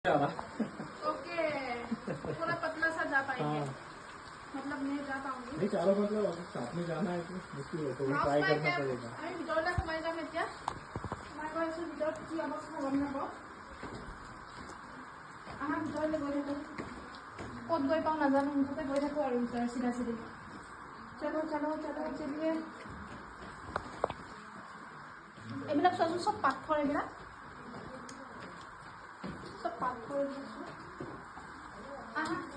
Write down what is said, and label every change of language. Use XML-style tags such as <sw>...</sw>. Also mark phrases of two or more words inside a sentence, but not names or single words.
<hi>ओके पूरा पतला सा जा पाएंगे। मतलब मैं जा पाऊंगी नहीं चारों मतलब साथ में जाना है तो मुश्किल है तो ट्राई करना पड़ेगा।</hi> <as>আমি ভিতৰলৈ সোমাই যাম এতিয়া সোমাই গৈ আছো ভিতৰত কি অৱস্থা গম নাপাওঁ আমাৰ ভিতৰলৈ গৈ থাকো ক'ত গৈ পাওঁ নাজানো মুঠতে গৈ থাকো আৰু ভিতৰত চিধা চিধি</as> <hi>चलो चलो चलो चलिए</hi> <as>এইবিলাক চোৱাচোন চব পাথৰ এইবিলাক চব পাথৰ আহা</as>